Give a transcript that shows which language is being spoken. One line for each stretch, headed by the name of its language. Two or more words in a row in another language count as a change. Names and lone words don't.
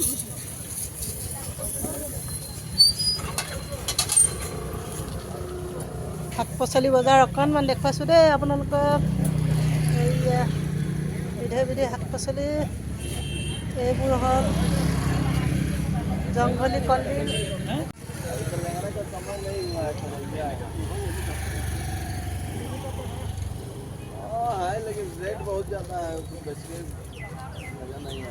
Assamese: শাক পাচলি বজাৰ অকণমান দেখুৱাইছোঁ দেই আপোনালোকক। এইয়া বিধে শাক পাচলি। এইবোৰ হ'ল জংঘলী কলডিল।
Hindi: लेकिन रेट बहुत ज़्यादा है, उसको बेचने मजा नहीं है।